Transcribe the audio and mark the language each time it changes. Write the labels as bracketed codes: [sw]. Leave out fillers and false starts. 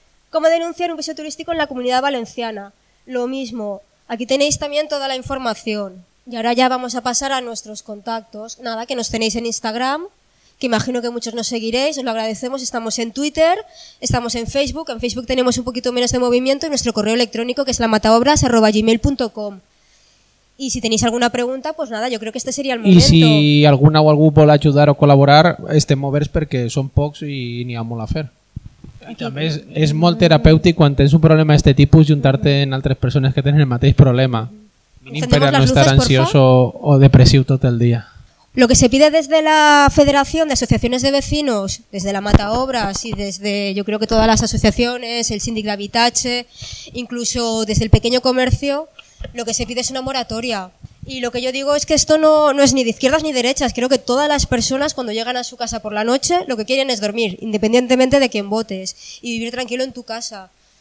[es] ¿Cómo denunciar un piso turístico en la Comunidad Valenciana? Lo mismo, aquí tenéis también toda la información. Y ahora ya vamos a pasar a nuestros contactos. Nada, que nos tenéis en Instagram, que imagino que muchos nos seguiréis, os lo agradecemos. Estamos en Twitter, estamos en Facebook tenemos un poquito menos de movimiento, y nuestro correo electrónico, que es lamataobras@gmail.com. Y si tenéis alguna pregunta, pues nada, yo creo que este sería el momento. Y si [ca] alguna o algún vol ajudar o colaborar, estem oberts perquè són pocs i n'hi ha molt a fer. I també és molt terapèutic quan tens un problema d'aquest tipus juntar-te en altres persones que tenen el mateix problema. Mínim per a no estar luces, ansioso o depressiu tot el dia. [es] Lo que se pide desde la Federación de Asociaciones de Vecinos, desde la Mataobras y desde, yo creo que todas las asociaciones, el Síndic d'Habitatge, incluso desde el pequeño comercio, lo que se pide es una moratoria. Y lo que yo digo es que esto no es ni de izquierdas ni de derechas. Creo que todas las personas, cuando llegan a su casa por la noche, lo que quieren es dormir, independientemente de quién votes, y vivir tranquilo en tu casa.